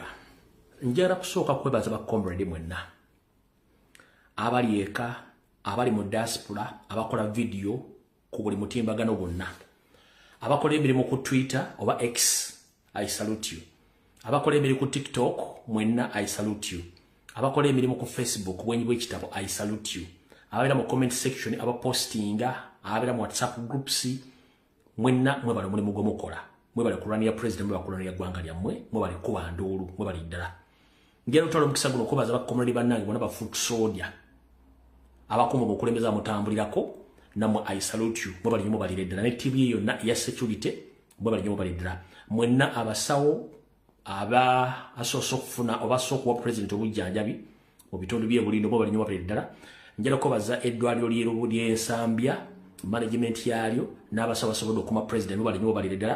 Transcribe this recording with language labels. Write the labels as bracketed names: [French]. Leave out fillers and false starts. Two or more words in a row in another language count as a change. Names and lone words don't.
[Ganda] Njagala kusooka kwebaza ba comrade mwenna. Abali eka, abali mu diaspora, abakola video ku buli mutimbagano gwonna. Abakola emirimu ku Twitter oba X, [English] I salute you. [Ganda] Abakola emirimu ku TikTok, mwenna [English] I salute you. [Ganda] Abakola emirimu ku Facebook, bwenyi bw'ekitabo, [English] I salute you. [Ganda] Abaira mu [English] comment section, [Ganda] abapostinga, abaira mu WhatsApp groups, mwenna mwebale mulimu gwe mukola. Mwebale kulwanira president, mwebale kulwanira ggwanga lyammwe, mwebale kuba nduulu, mwebale ddala. Ngera otwala omukisa guno okubaza bakomrade bannange bonna ba [English] foot soldier. [Ganda] Abakuuma obukulembeza mutambulirako, namwe [English] I salute you, [Ganda] mwebale nnyo mubalire ddala. Ne TV yonna ya security, mwebale nnyo mubalire ddala. Mwenna abasawo, aba asoose okufuna oba asoose okuwa president obujjanjabi mu bitundu by'ebulindo mwebale nnyo mubalire ddala. Njala kubaza eddwaliro ly'ensambya, management yalyo, n'abasawo basobodde okuma president mwebale nnyo mubalire ddala.